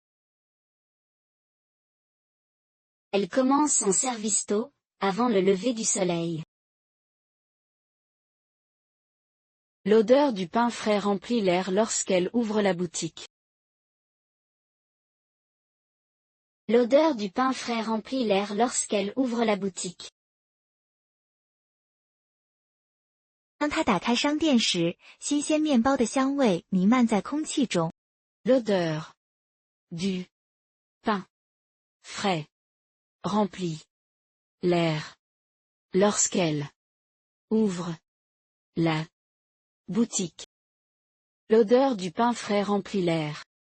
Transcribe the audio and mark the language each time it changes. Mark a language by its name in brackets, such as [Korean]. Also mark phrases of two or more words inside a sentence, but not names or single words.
[French] Elle commence son service tôt, avant le lever du soleil. L'odeur du pain frais remplit l'air lorsqu'elle ouvre la boutique. L'odeur du pain frais remplit l'air lorsqu'elle ouvre la boutique. [Chinese] 当他打开商店时，新鲜面包的香味弥漫在空气中。 [French] L'odeur du pain frais remplit l'air lorsqu'elle ouvre la boutique. L'odeur du pain frais remplit l'air.